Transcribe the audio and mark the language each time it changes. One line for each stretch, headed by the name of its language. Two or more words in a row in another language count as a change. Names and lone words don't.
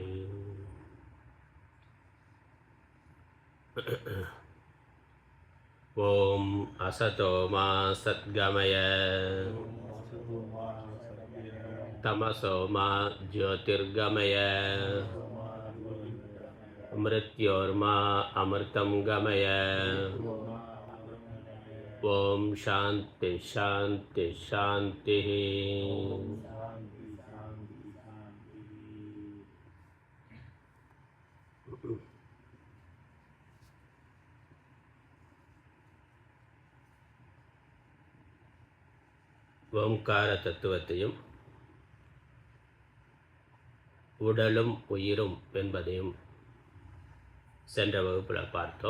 Sanskrit: ओम असतो मा सद्गमय तमसो मा ज्योतिर्गमय मृत्योर्मा अमृतं गमय। ओम शांति शांति शांति।
Tamil: ஓம்கார தத்துவத்தையும் உடலும் உயிரும் என்பதையும் சென்ற வகுப்பில் பார்த்தோம்.